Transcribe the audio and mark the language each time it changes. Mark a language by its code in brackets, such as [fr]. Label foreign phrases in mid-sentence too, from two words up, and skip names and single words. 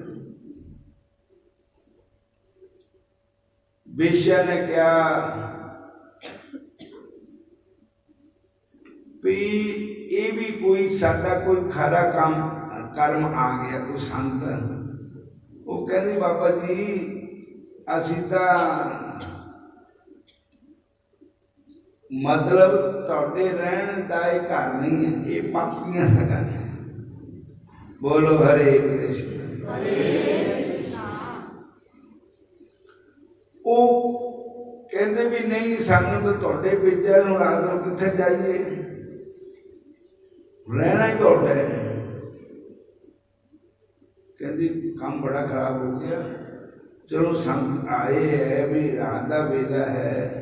[pa] ਬੇਸ਼ਵਾ ਨੇ ਕਹਾ ਭੀ ਯੇ ਭੀ ਕੋਈ ਸਾਡਾ ਕੋਈ ਖਰਾ ਕਾਮ ਕਰਮ ਆ ਗਿਆ, ਕੋਈ ਸੰਤ। ਵੋ ਕਹਿਤੀ ਬਾਬਾ ਜੀ ਅਸੀਂ ਮਤਲਬ ਤੁਹਾਡੇ ਰਹਿਣ ਦਾ ਘਰ ਨਹੀਂ ਹੈ, ਯੇ ਪਾਪੀਆਂ ਦਾ ਘਰ ਹੈ। ਬੋਲੋ ਹਰੇ ਕ੍ਰਿਸ਼ਨ ਹਰੇ ਕ੍ਰਿਸ਼ਨ। ਵੋ ਕਹਿਤੇ ਭੀ ਨਹੀਂ ਸਾਨੂੰ ਤੋ ਤੁਹਾਡੇ ਭੇਜਾ, ਰਾਤ ਨੂੰ ਕਿੱਥੇ ਜਾਈਏ, ਰਹਿਣਾ ਹੀ ਤੁਹਾਡਾ ਹੈ। ਕਹਿਤੀ ਕਾਮ ਬੜਾ ਖ਼ਰਾਬ ਹੋ ਗਿਆ, ਚਲੋ ਸੰਤ ਆਏ ਹੈ ਭੀ ਰਾਤ ਕਾ ਵੇਲਾ ਹੈ।